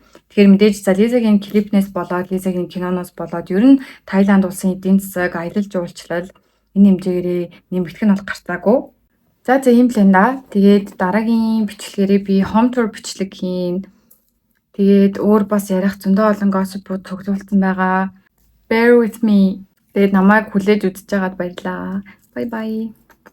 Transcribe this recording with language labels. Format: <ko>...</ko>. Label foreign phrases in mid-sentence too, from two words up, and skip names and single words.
<mn>Тэгэхээр мэдээж за Лизагийн клипнээс болоод Лизагийн киноноос болоод ер нь Таиланд улсын эдийн засаг, аялал жуулчлал энэ хэмжээгээрээ нэмэгдэх нь бол гарцаагүй. За ийм л энэ да. Тэгээд дараагийн бичлэгээрээ би</mn> <en>home tour</en> <mn>бичлэг хийн. Тэгээд өөр бас ярих зөндөө олон gossip-ууд цуглуулсан байгаа.</mn> <en>Bear with me.</en> <mn>Тэгээд намайг хүлээж үзэж байгаад баярлаа.</mn> <en>Bye bye.</en>